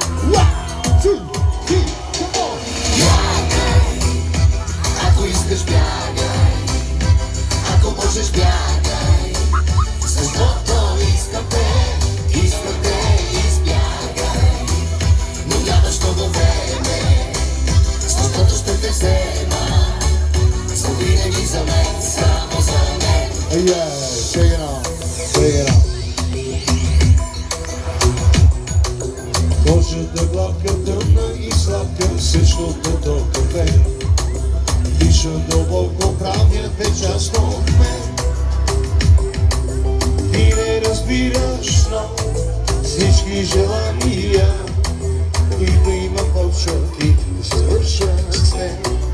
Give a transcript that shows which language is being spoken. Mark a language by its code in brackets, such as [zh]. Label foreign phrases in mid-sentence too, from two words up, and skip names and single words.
[bg] Ако искаш бягай, ако можеш бягай, защото искам те избягай. Но нямаш много време, защото ще те взема, завинаги за мен, само за мен. [en] Check it out, check it out. [bg] Кожата гладка, тъмна и сладка, същото кафе. Диша дълбоко, правят е част от мен. Ти не разбираш, но всички желания, които имам в черти, се свършват с теб.